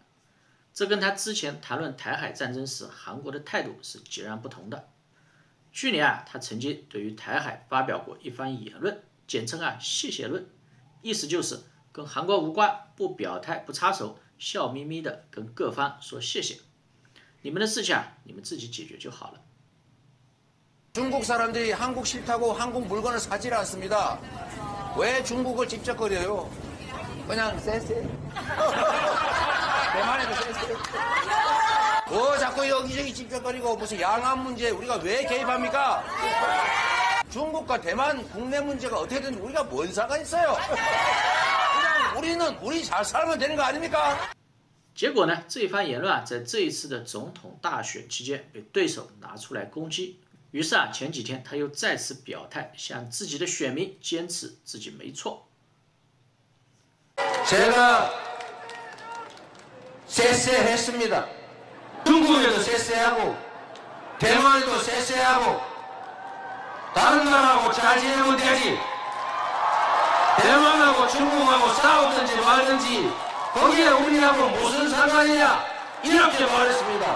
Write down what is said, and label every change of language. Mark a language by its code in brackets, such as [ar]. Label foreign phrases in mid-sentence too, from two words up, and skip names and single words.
[zh] 这跟他之前谈论台海战争时韩国的态度是截然不同的。去年他曾经对于台海发表过一番言论，简称谢谢论，意思就是跟韩国无关，不表态不插手，笑眯眯的跟各方说谢谢，你们的事情你们自己解决就好了。 [ko] 중국 사람들이 한국 싫다고 한국 물건을 사질 않습니다. 왜 중국을 집적거려요? 그냥 쎄쎄. 대만에도 쎄쎄. 자꾸 여기저기 집적거리고 무슨 양안 문제 우리가 왜 개입합니까? 중국과 대만 국내 문제가 어떻게든 우리가 뭔 상관 있어요? 그냥 우리 잘 살면 되는 거 아닙니까? [zh] 结果呢，这一番言论在这一次的总统大选期间被对手拿出来攻击。于是前几天他又再次表态，向自己的选民坚持自己没错。 [ko] 제가 쎄쎄했습니다. 중국에도 쎄쎄하고 대만에도 쎄쎄하고 다른 나라하고 잘 지내면 되지. 대만하고 중국하고 싸우든지 말든지 거기에 우리하고 무슨 상관이냐 이렇게 말했습니다.